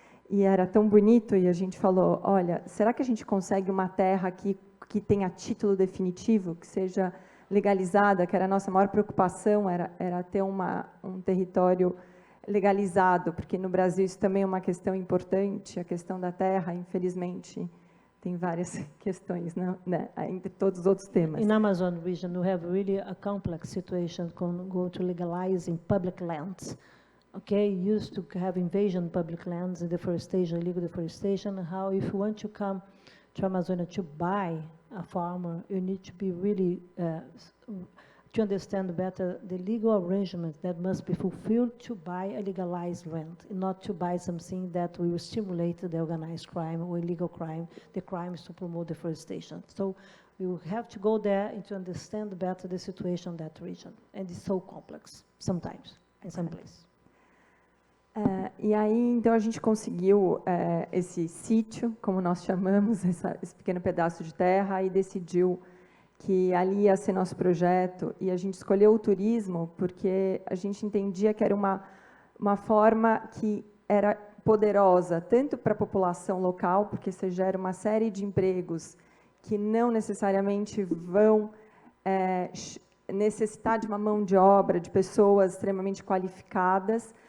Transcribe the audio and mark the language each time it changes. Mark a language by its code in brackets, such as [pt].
[pt] E era tão bonito, e a gente falou, olha, será que a gente consegue uma terra aqui que tenha título definitivo, que seja legalizada, que era a nossa maior preocupação, era ter um território legalizado, porque no Brasil isso também é uma questão importante, a questão da terra, infelizmente, tem várias questões, né, entre todos os outros temas. [en] In Amazon region, we have really a complex situation go to legalizing public lands. Okay, used to have invasion public lands, deforestation, illegal deforestation, how if you want to come to Amazonia to buy a farmer, you need to be really, to understand better the legal arrangements that must be fulfilled to buy a legalized land, and not to buy something that will stimulate the organized crime or illegal crime, the crimes to promote deforestation. So we will have to go there and to understand better the situation in that region. And it's so complex, sometimes, in some places. [pt] E aí, então, a gente conseguiu esse sítio, como nós chamamos, esse pequeno pedaço de terra, e decidiu que ali ia ser nosso projeto. E a gente escolheu o turismo porque a gente entendia que era uma forma que era poderosa, tanto para a população local, porque você gera uma série de empregos que não necessariamente vão necessitar de uma mão de obra, de pessoas extremamente qualificadas.